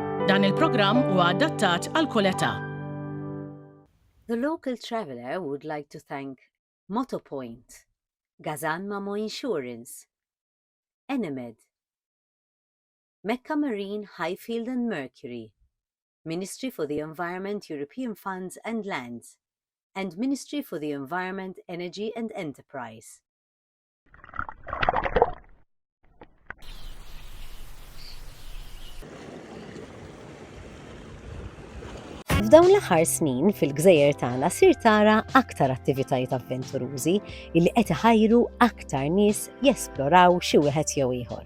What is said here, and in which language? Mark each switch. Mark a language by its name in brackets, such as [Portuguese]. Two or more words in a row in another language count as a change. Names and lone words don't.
[Maltese] Dan il-programm huwa adattat għal kull età. [English] The local traveller would like to thank Motopoint, Gazan Mamo Insurance, Enemed, Mecca Marine, Highfield and Mercury, Ministry for the Environment, European Funds and Lands, and Ministry for the Environment, Energy and Enterprise. [Maltese] F'dawn l-aħħar snin fil-Gżejjer tagħna sir tara aktar attivitajiet avventurużi illi qed iħajru aktar nies jesploraw xi wieħed jew ieħor.